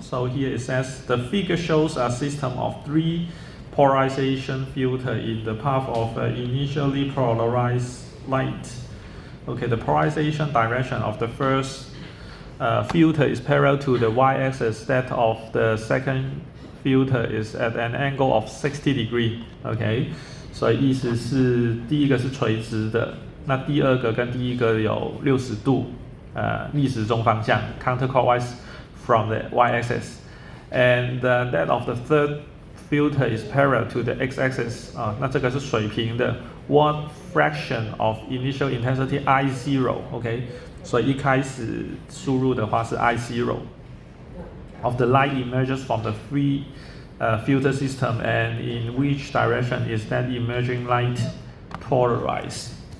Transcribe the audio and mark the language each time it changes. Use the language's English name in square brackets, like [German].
[English] So here it says the figure shows a system of 3 polarization filter in the path of initially polarized light. Okay, the polarization direction of the first filter is parallel to the y-axis. That of the second filter is at an angle of 60 degree. [Chinese] Okay, 所以意思是第一个是垂直的，那第二个跟第一个有60度。逆时钟方向 [English] counterclockwise from the y-axis, and that of the third filter is parallel to the x-axis. [Chinese] 那这个是水平的 [English] what fraction of initial intensity I0. OK, [Chinese] 所以一开始输入的话是 [English] I0 of the light emerges from the free filter system, and in which direction is that emerging light polarized.